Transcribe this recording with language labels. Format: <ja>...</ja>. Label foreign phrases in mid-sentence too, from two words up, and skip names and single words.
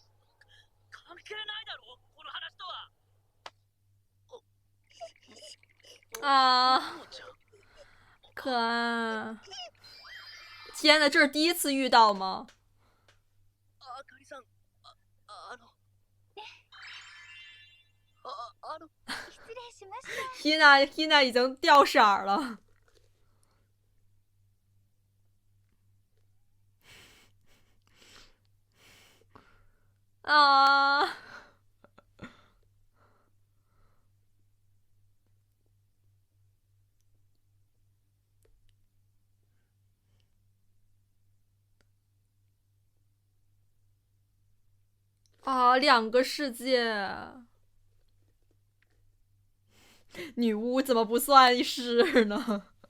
<ja>関係ないだろこの話とは。</ja> <zh>啊，</zh> <ja>父ちゃん。</ja> <zh>可爱！天呐，这是第一次遇到吗？</zh> <ja>あかりさん、失礼しました。</ja> <zh>Hina 已经掉色儿了。啊！啊，两个世界，女巫怎么不算是呢？</zh>